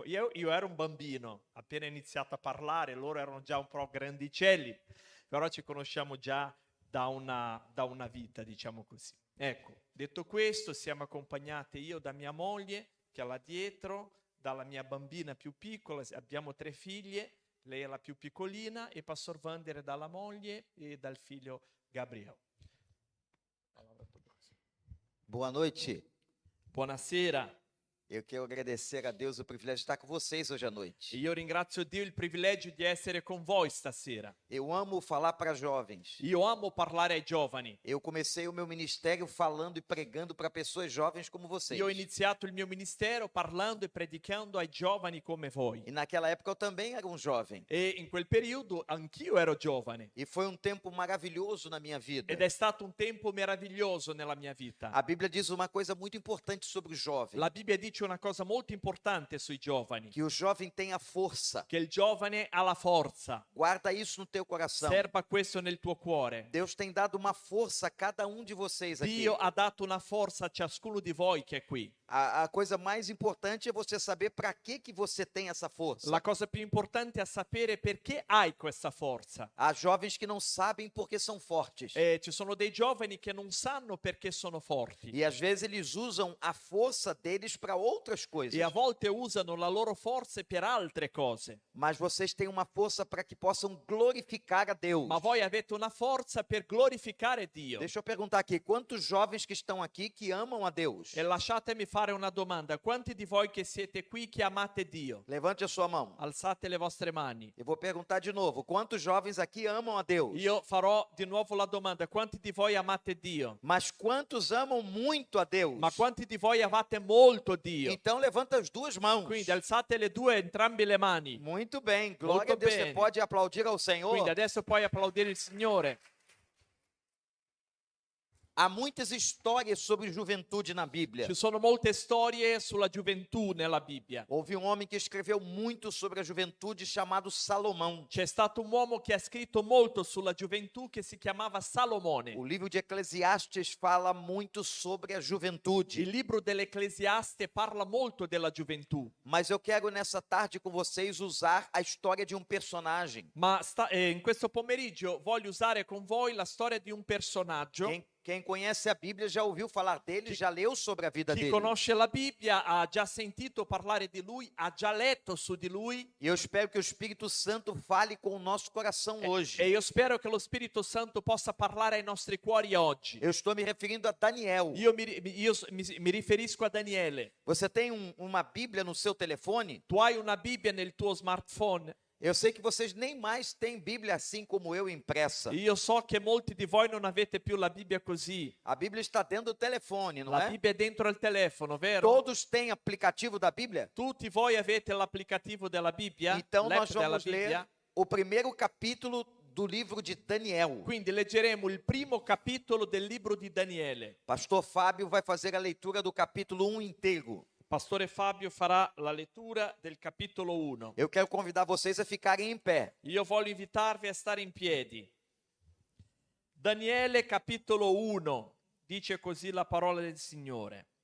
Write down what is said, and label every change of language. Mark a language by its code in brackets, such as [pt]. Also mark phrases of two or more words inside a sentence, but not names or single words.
[it] Io ero un bambino, appena iniziato a parlare, loro erano già un po' grandicelli, però ci conosciamo già da una vita, diciamo così. Ecco, detto questo, siamo accompagnati io da mia moglie, che è là dietro, dalla mia bambina più piccola, abbiamo 3 figlie, lei è la più piccolina, e Pastor Vander dalla moglie e dal figlio Gabriel. [pt] Boa noite. [it] Buonasera. [pt] Eu quero agradecer a Deus o privilégio de estar com vocês hoje à noite. [it] Io ringrazio Dio il privilegio di essere con voi stasera. [pt] Eu amo falar para jovens. [it] Io amo parlare ai giovani. [pt] Eu comecei o meu ministério falando e pregando para pessoas jovens como vocês. [it] Io ho iniziato il mio ministero parlando e predicando ai giovani come voi. [pt] E naquela época eu também era um jovem. [it] E in quel periodo anch'io ero giovane. [pt] E foi um tempo maravilhoso na minha vida. [it] Ed è stato un tempo meraviglioso nella mia vita. [pt] A Bíblia diz uma coisa muito importante sobre o jovem. [it] La Bibbia dice una cosa molto importante sui giovani. [pt] Que o jovem tem a força. [it] Che il giovane ha la forza. [pt] Guarda isso no teu coração. [it] Serba questo nel tuo cuore. [pt] Deus tem dado uma força a cada um de vocês aqui. [it] Dio ha dato una forza a ciascuno di voi che è qui. [pt] A coisa mais importante é você saber para que você tem essa força. [it] La cosa più importante è sapere perché hai questa forza. [pt] Há jovens que não sabem porque são fortes. [it] Ci sono dei giovani che non sanno perché sono forti. [pt] E às vezes eles usam a força deles para outras coisas. [it] E a volte usano la loro forza per altre cose. [pt] Mas vocês têm uma força para que possam glorificar a Deus. [it] Ma voi avete una forza per glorificare Dio. [pt] Deixa eu perguntar aqui, quantos jovens que estão aqui que amam a Deus? [it] E lasciatemi fare una domanda. Quanti di voi che siete qui che amate Dio? [pt] Levante a sua mão. [it] Alzate le vostre mani. [pt] Eu vou perguntar de novo, quantos jovens aqui amam a Deus? [it] Io farò di nuovo la domanda. Quanti di voi amate Dio? [pt] Mas quantos amam muito a Deus? [it] Ma quanti di voi amate molto Dio? Dio. [pt] Então levanta as duas mãos. [it] Quindi alzate entrambe le mani. [pt] Muito bem, glória [it] Molto [pt] a Deus. Você [it] bene. [pt] pode aplaudir ao [it] Quindi [pt] Senhor. [it] adesso puoi applaudire il Signore. [pt] Há muitas histórias sobre juventude na Bíblia. [it] Ci sono molte storie sulla gioventù nella Bibbia. [pt] Houve um homem que escreveu muito sobre a juventude chamado Salomão. [it] C'è stato un uomo che ha scritto molto sulla gioventù che si chiamava Salomone. [pt] O livro de Eclesiastes fala muito sobre a juventude. [it] Il libro dell'Ecclesiaste parla molto della gioventù, [pt] Mas eu quero nessa tarde com vocês usar a história de um personagem. [it] ma in questo pomeriggio voglio usare con voi la storia di un personaggio. [pt] Quem conhece a Bíblia já ouviu falar dele, já leu sobre a vida [it] Chi [pt] dele. [it] conosce la Bibbia ha già sentito parlare di lui, ha già letto su di lui [pt] E eu espero que o Espírito Santo fale com o nosso coração hoje. [it] e io spero che lo Spirito Santo possa parlare ai nostri cuori oggi. [pt] Eu estou me referindo a Daniel. [it] Io mi riferisco a Daniele. [pt] Você tem uma Bíblia no seu telefone? [it] Tu hai una Bibbia nel tuo smartphone? [pt] Eu sei que vocês nem mais têm Bíblia assim como eu impressa. [it] Io so che molti di voi non avete più la Bibbia così. [pt] A Bíblia está dentro do telefone, não [it] La [pt] é? [it] Bibbia è dentro al telefono, vero? [pt] Todos têm aplicativo da Bíblia? [it] Tutti voi avete l'applicativo della Bibbia? [pt] Então [it] L'app [pt] nós [it] della [pt] vamos ler [it] Bibbia? [pt] o primeiro capítulo do livro de Daniel. [it] Quindi leggeremo il primo capitolo del libro di Daniele. [pt] Pastor Fábio vai fazer a leitura do capítulo 1 inteiro. [it] Pastore Fabio farà la lettura del capitolo 1. [pt] Eu quero convidar vocês a ficarem em pé. [it] Io voglio invitarvi a stare in piedi. Daniele capitolo 1, dice così la parola del Signore.